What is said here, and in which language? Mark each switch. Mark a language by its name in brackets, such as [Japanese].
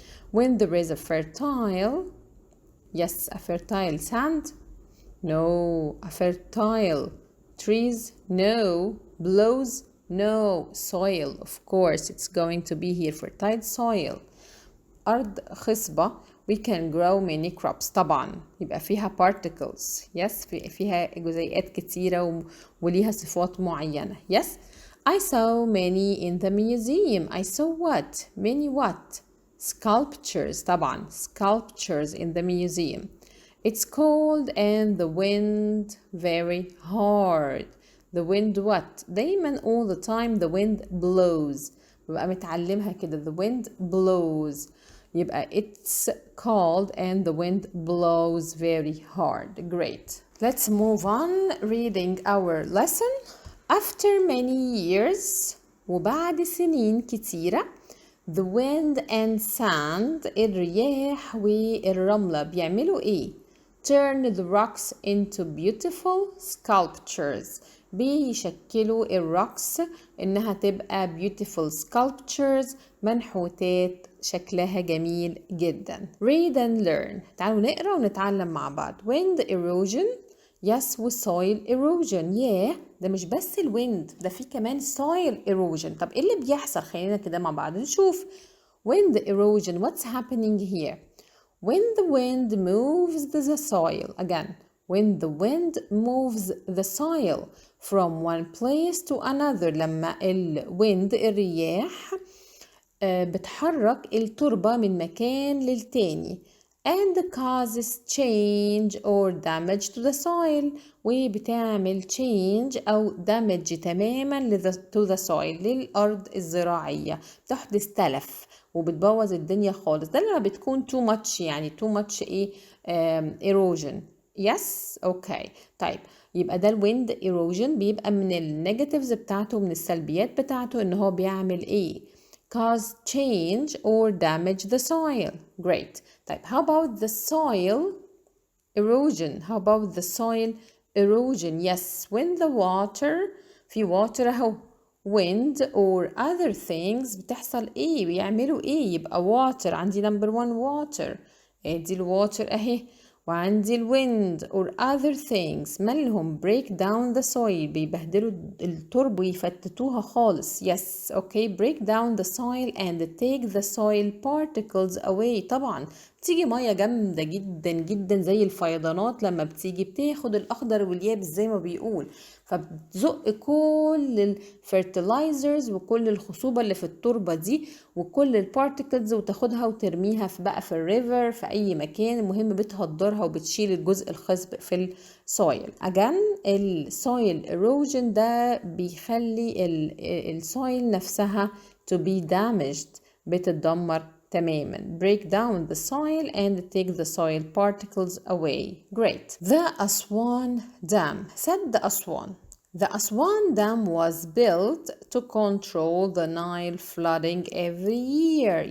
[English] When there is a fertile, yes, a fertile sand. No. A fertile trees. No. Blows. No. Soil. Of course it's going to be here fertile soil. [Arabic] أرض خصبة. [English] We can grow many crops. [Arabic] طبعا يبقى فيها particles. [English] Yes. [Arabic] فيها جزيئات كتيرة وليها صفات معينة. [English] Yes. I saw many in the museum. I saw what? Many what? Sculptures. طبعا sculptures in the museum. It's cold and the wind very hard. The wind what? [Arabic] دايما [English] all the time the wind blows. [Arabic] ببقى متعلمها كده [English] the wind blows. يبقى it's cold and the wind blows very hard. Great. Let's move on reading our lesson. After many years [Arabic] وبعد سنين كتيرة [English] the wind and sand [Arabic] الرياح والرملة بيعملوا ايه؟ [English] Turn the rocks into beautiful sculptures. [Arabic] بيشكلوا الروكس إنها تبقى [English] beautiful sculptures، [Arabic] منحوتات شكلها جميل جدا. [English] read and learn، [Arabic] تعالوا نقرأ ونتعلم مع بعض. [English] wind erosion، yes و soil erosion. [Arabic] yeah ده مش بس الويند، ده في كمان soil erosion. طب ايه اللي بيحصل؟ خلينا كده مع بعض نشوف. [English] wind erosion، what's happening here? when the wind moves the soil, again when the wind moves the soil from one place to another، [Arabic] لما الرياح بتحرك التربة من مكان للتاني [English] and causes change or damage to the soil، وبتعمل change أو damage تماما to the soil، [Arabic] للأرض الزراعية، بتحدث تلف وبتبوظ الدنيا خالص. ده لما بتكون too much، يعني [English] too much erosion. yes okay. [Arabic] طيب يبقى ده الويند erosion بيبقى من النيجاتيفز بتاعته، من السلبيات بتاعته، ان هو بيعمل ايه؟ [English] cause change or damage the soil. great. طيب how about the soil erosion? how about the soil erosion? yes when the water، في water اهو، wind or other things بتحصل ايه؟ بيعملوا ايه؟ يبقى water، عندي number one water، ادي الواتر اهي، وعندي الويند or other things مالهم break down the soil، [Arabic] بيبهدلوا التربة ويفتتوها خالص. [English] yes okay. break down the soil and take the soil particles away. [Arabic] طبعا بتيجي مية جامدة جدا جدا زي الفيضانات، لما بتيجي بتاخد الأخضر واليابس زي ما بيقول، فبتزق كل الفيرتلايزرز وكل الخصوبة اللي في التربة دي وكل البارتيكلز، وتاخدها وترميها في بقى في الريفر، في أي مكان، المهم بتهدرها وبتشيل الجزء الخصب في السويل. again السويل erosion ده بيخلي السويل نفسها to be damaged، بتتدمر تماما. [English] break down the soil and take the soil particles away. great. The Aswan Dam. said the Aswan. The Aswan Dam was built to control the Nile flooding every year.